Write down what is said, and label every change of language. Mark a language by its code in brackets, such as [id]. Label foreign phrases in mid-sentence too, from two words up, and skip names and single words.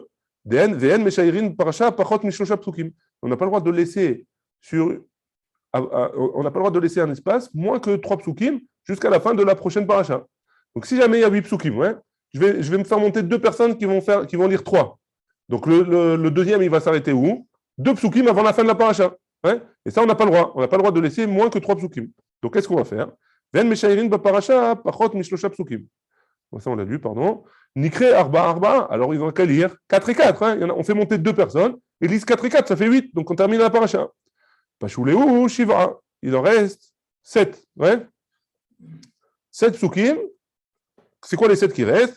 [fr] On n'a pas le droit de laisser sur on n'a pas le droit de laisser un espace moins que 3 psukim jusqu'à la fin de la prochaine paracha. Donc, si jamais il y a 8 psukim, ouais, je vais me faire monter 2 personnes qui vont lire 3. Donc, le deuxième, il va s'arrêter où? 2 psukim avant la fin de la paracha. Ouais. Et ça, on n'a pas le droit. On n'a pas le droit de laisser moins que 3 psukim. Donc, qu'est-ce qu'on va faire? [he] ואין משיירין בפרשה פחות משלשה פסוקים. [fr] Ça, on l'a lu, pardon. [he] נקרא ארבע. [fr] Alors, ils ont qu'à lire 4 et 4. Hein. On fait monter 2 personnes. Ils lisent 4 et 4, ça fait 8. Donc, on termine la paracha. Pashuleu shiva. Il en reste 7. Ouais. 7 psukim. C'est quoi les 7 qui restent?